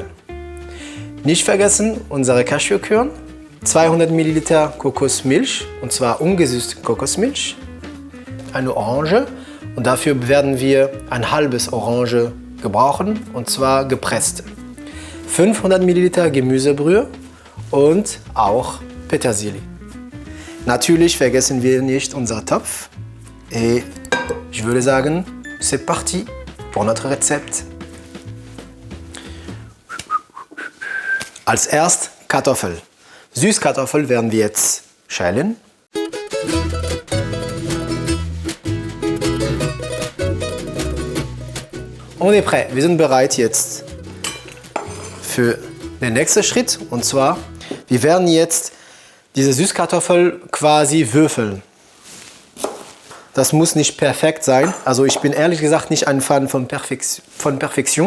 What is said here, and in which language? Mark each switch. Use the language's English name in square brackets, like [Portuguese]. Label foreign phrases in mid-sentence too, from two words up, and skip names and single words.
[German] Nicht vergessen unsere Cashewkerne, 200 Milliliter Kokosmilch, und zwar ungesüßte Kokosmilch, eine Orange, und dafür werden wir ein halbes Orange gebrauchen, und zwar gepresste. 500 Milliliter Gemüsebrühe und auch Petersilie. Natürlich vergessen wir nicht unser Topf. [French] Et je [German] würde sagen, [French] c'est parti pour notre Rezept. [German] Als erst Kartoffel. Süßkartoffel werden wir jetzt schälen. [French] On est prêt. [German] Wir sind bereit jetzt für den nächsten Schritt. Und zwar, wir werden jetzt diese Süßkartoffel quasi würfeln. Das muss nicht perfekt sein. Also ich bin ehrlich gesagt nicht ein Fan von Perfektion.